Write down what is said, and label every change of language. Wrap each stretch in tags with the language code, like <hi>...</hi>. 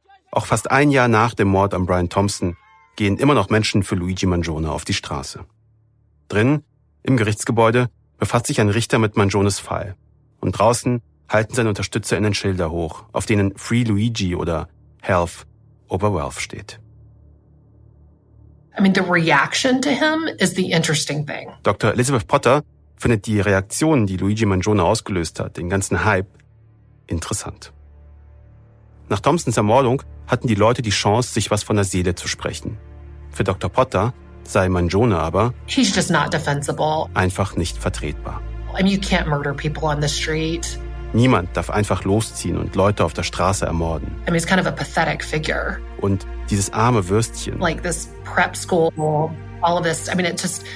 <de>Auch fast ein Jahr nach dem Mord an Brian Thompson gehen immer noch Menschen für Luigi Mangione auf die Straße. Drin, im Gerichtsgebäude, befasst sich ein Richter mit Mangiones Fall. Und draußen halten seine UnterstützerInnen Schilder hoch, auf denen</de> <en>Free Luigi</en> <de>oder</de> <en>Health over Wealth</en> <de>steht.</de> <en>I mean, the reaction to him is the interesting thing.</en> <de>Dr. Elizabeth Potter findet die Reaktion, die Luigi Mangione ausgelöst hat, den ganzen Hype, interessant. Nach Thompsons Ermordung hatten die Leute die Chance, sich was von der Seele zu sprechen. Für Dr. Potter sei Mangione aber</de> <en>He's just not defensible.</en> <de>Einfach nicht vertretbar.</de> <en>I mean, you can't murder people on the street.</en> <de>Niemand darf einfach losziehen und Leute auf der Straße ermorden.</de> <en>I mean, it's kind of a pathetic figure.</en> <de>Und dieses arme Würstchen,</de> <en>like this prep school, all of this, I mean, it just,</en>